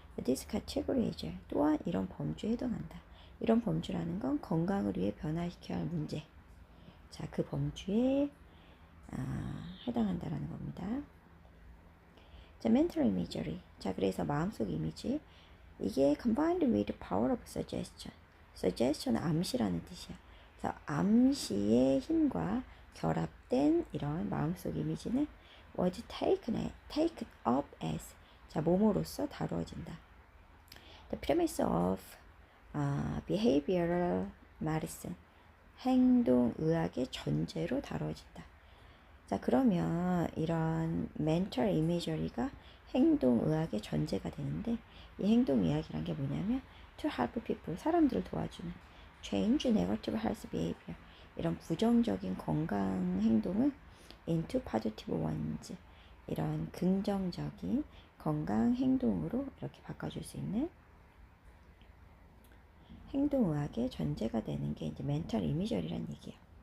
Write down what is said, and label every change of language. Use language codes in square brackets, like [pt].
[en] This category is, [ko] 또한 이런 범주에 해당한다. 이런 범주라는 건 건강을 위해 변화시켜야 할 문제. 자, 그 범주에 해당한다라는 겁니다. [en] 자, mental imagery. [ko] 자, 그래서 마음속 이미지. 이게 [en] combined with the power of suggestion. [ko] suggestion은 암시라는 뜻이야. 그래서 암시의 힘과 결합된 이런 마음속 이미지는 [en] was taken up as, [ko] 자, 몸으로써 다루어진다. [en] The premise of behavioral medicine, [ko] 행동의학의 전제로 다뤄진다. 자, 그러면 이런 mental imagery가 행동의학의 전제가 되는데, 이 행동의학이란 게 뭐냐면 [en] to help people, [ko] 사람들을 도와주는, [en] change negative health behavior, [ko] 이런 부정적인 건강 행동을 [en] into positive ones, [ko] 이런 긍정적인 건강 행동으로 이렇게 바꿔줄 수 있는 행동의학의 전제가 되는 게 이제 mental imagery란 얘기예요.